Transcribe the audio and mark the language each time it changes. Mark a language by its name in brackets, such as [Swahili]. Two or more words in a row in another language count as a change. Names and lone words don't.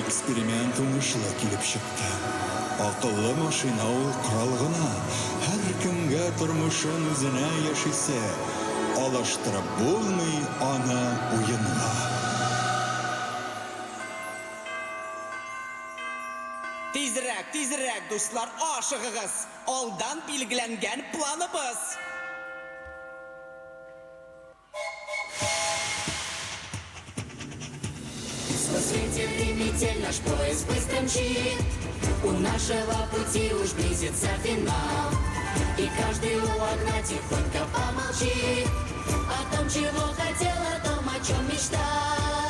[Tatar] эксперимент уңышлы килеп чыкты. Акыллы машина ул корал гына. Һәркемгә тормышын үзенә яшисә, алыштырып булмый аны уенга. Тизрәк, дуслар, ашыгыгыз. Алдан билгеләнгән планыбыз. [Russian] Сквозь ветер и метель наш поезд быстро мчит. У нашего пути уж близится финал. И каждый у окна тихонько помолчит о том, чего хотел, о том, о чем мечтал.